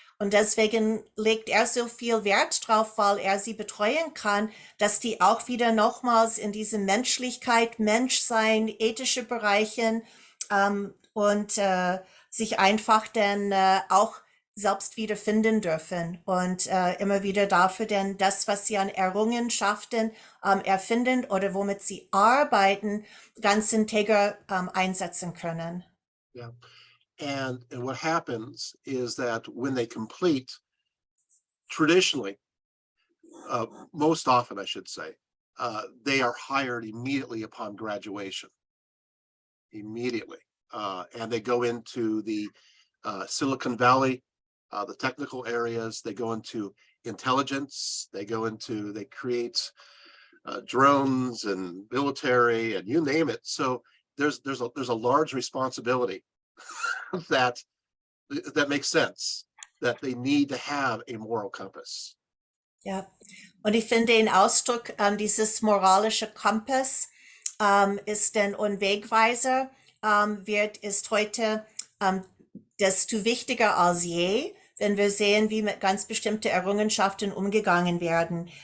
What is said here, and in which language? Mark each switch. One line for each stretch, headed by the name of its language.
German: Und deswegen legt er so viel Wert drauf, weil er sie betreuen kann, dass die auch wieder nochmals in diese Menschlichkeit, Menschsein, ethische Bereichen und sich einfach dann auch selbst wiederfinden dürfen und immer wieder dafür denn das, was sie an Errungenschaften erfinden oder womit sie arbeiten, ganz integer einsetzen können.
English: Yeah. And what happens is that when they complete, traditionally, most often, I should say, they are hired immediately upon graduation. Immediately. And they go into the Silicon Valley, the technical areas, they go into intelligence, they create drones and military and you name it. So there's a large responsibility that makes sense, that they need to have a moral compass.
German: Ja, und ich finde den Ausdruck, dieses moralische Kompass ist ein Wegweiser, ist heute desto wichtiger als je, wenn wir sehen, wie mit ganz bestimmten Errungenschaften umgegangen werden.